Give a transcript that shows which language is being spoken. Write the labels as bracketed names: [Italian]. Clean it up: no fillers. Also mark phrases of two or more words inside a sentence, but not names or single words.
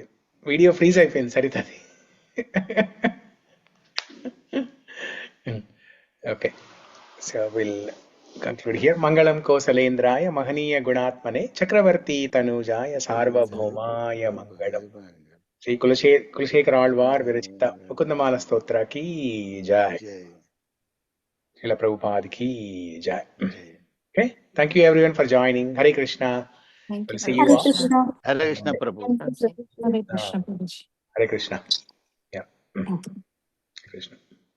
[Telugu] వీడియో ఫ్రీజ్ అయిపోయింది సరితది. [English] okay, so will conclude here. [Sanskrit] మంగళం కోసలేంద్రాయ మహనీయ గుణాత్మనే చక్రవర్తి తనూజాయ సార్వభౌమాయ మంగళం. శ్రీ కులశేఖర ఆళ్వార్ విరచిత ముకుందమాల స్తోత్ర [Hindi] की जय. श्रील प्रभुपाद की जय. [English] Okay, thank you everyone for joining. Hare Krishna. We'll see you all. [Telugu] హరే కృష్ణ ప్రభు. [English] Hare Krishna. Yeah. Hare Krishna.